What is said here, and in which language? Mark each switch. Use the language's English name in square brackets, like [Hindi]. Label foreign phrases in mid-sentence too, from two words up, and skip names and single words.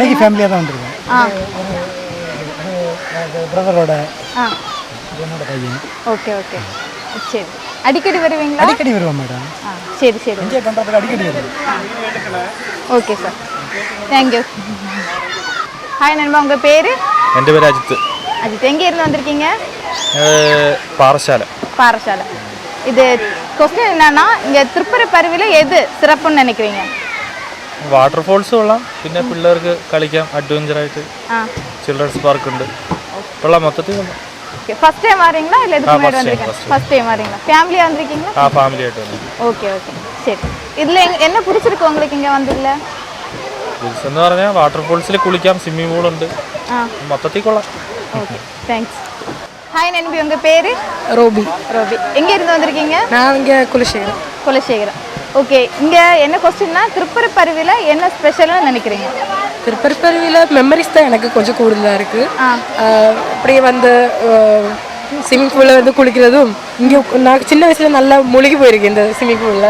[Tamil] இன்னைக்கு ஃபேமிலியாக தான் வந்துடுவோம். பிரதரோட என்னோட பையன். [English] okay okay. [Tamil] சரி. அடிக்கடி வருவீங்களா? அடிக்கடி வருவோம் மேடம். சரி சரி. என்ஜாய் பண்ணுறதுக்கு அடிக்கடி வருவோம். [English] okay sir, thank you. hi [Tamil] நண்பா, உங்கள் பேர்? [Malayalam] എൻ്റെ പേര് അജിത്ത്. [Tamil] அஜித், எங்கே இருந்து வந்திருக்கீங்க? [Malayalam] പാറശാല. [Tamil] பாറசாலை. இது கொஸ்டின் என்னன்னா, இங்கே திருப்பரப்பு அருவியில் எது சிறப்புன்னு நினைக்கிறீங்க? [Malayalam] വാട്ടർഫോൾസ് കൊള്ളാം, പിന്നെ പിള്ളേർക്ക് കളിക്കാം അഡ്വഞ്ചറായിട്ട്. [English] children's park [Malayalam] ഉണ്ട്, കൊള്ളാം, മൊത്തത്തിൽ കൊള്ളാം. [Tamil] ஓகே. [English] first time [Tamil] வரீங்களா இல்லை இதுக்கு முன்னாடி வந்திருக்கீங்க? [English] first time [Tamil] வரீங்களா? ஃபேமிலியாக வந்திருக்கீங்களா? [Malayalam] ഫാമിലി ആയിട്ട് വന്നു. [English] okay okay. [Tamil] சரி. இதில் என்ன பிடிச்சிருக்கு உங்களுக்கு இங்கே வந்ததில்ல? [Malayalam] എന്ന് പറഞ്ഞാൽ വാട്ടർഫോൾസിൽ കുളിക്കാം, [English] swimming pool [Malayalam] ഉണ്ട്, മൊത്തത്തിൽ കൊള്ളാം. [English] okay, thanks. hi [Tamil] நண்பி, உங்கள் பேர்? ரோபி. ரோபி. எங்கே இருந்து வந்திருக்கீங்க? நான் இங்கே குலசேகரம். குலசேகரம். ஓகே. இங்கே என்ன கொஸ்டின்னா, திருப்பரப்பு அருவியில் என்ன ஸ்பெஷல்னு நினைக்கிறீங்க? திருப்பரப்பருவியில் மெமரிஸ் தான் எனக்கு கொஞ்சம் கூடுதலாக இருக்குது. அப்படியே வந்து [English] swimming poolil [Tamil] வந்து குளிக்கிறதும், இங்கே நான் சின்ன வயசில் நல்லா மூழ்கி போயிருக்கேன் இந்த [English] swimming poolil.